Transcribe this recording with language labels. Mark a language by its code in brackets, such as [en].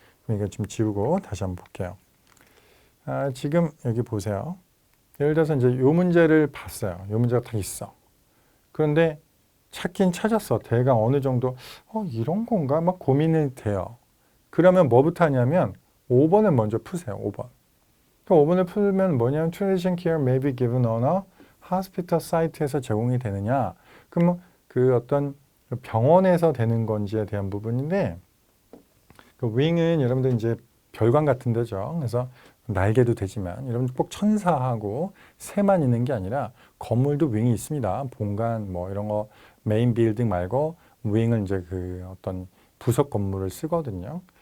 [ko] 그럼 이거 좀 지우고 다시 한번 볼게요. 지금 여기 보세요. 예를 들어서 이제 요 문제를 봤어요. 요 문제가 딱 있어. 그런데 찾긴 찾았어. 대강 어느 정도 이런 건가? 막 고민이 돼요. 그러면 뭐부터 하냐면 5번을 먼저 푸세요. 5번. [en] 그럼 5번을 풀면 뭐냐면 transition care may be given on a hospital site에서 [ko] 제공이 되느냐? 그럼 어떤 병원에서 되는 건지에 대한 부분인데 윙은 여러분들 이제 별관 같은 데죠. 그래서 날개도 되지만 여러분들 꼭 천사하고 새만 있는 게 아니라 건물도 윙이 있습니다. 본관 뭐 이런 거 메인 빌딩 말고 윙은 이제 어떤 부속 건물을 쓰거든요.